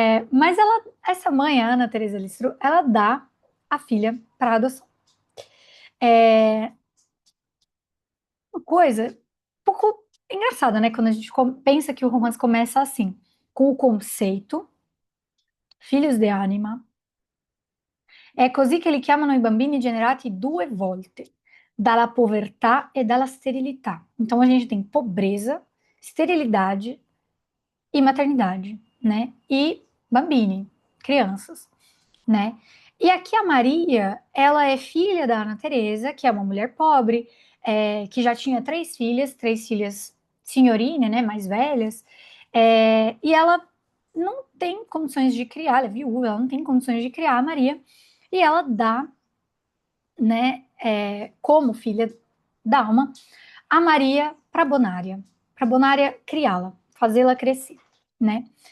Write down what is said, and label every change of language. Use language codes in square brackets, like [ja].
[pt] Mas essa mãe, a Ana Teresa Listrou, ela dá a filha para adoção. Uma coisa um pouco engraçada, né? Quando a gente pensa que o romance começa assim, com o conceito, filhos de anima. [it] È così che li chiamano i bambini generati due volte, dalla povertà e dalla sterilità. [pt] Então a gente tem pobreza, esterilidade e maternidade, né? E bambini, crianças, né? E aqui a Maria, ela é filha da Ana Teresa, que é uma mulher pobre, que já tinha três filhas senhorina, né, mais velhas, e ela não tem condições de criar, ela é viúva, ela não tem condições de criar a Maria, e ela dá, né, como filha da alma, a Maria para Bonária criá-la, fazê-la crescer, né?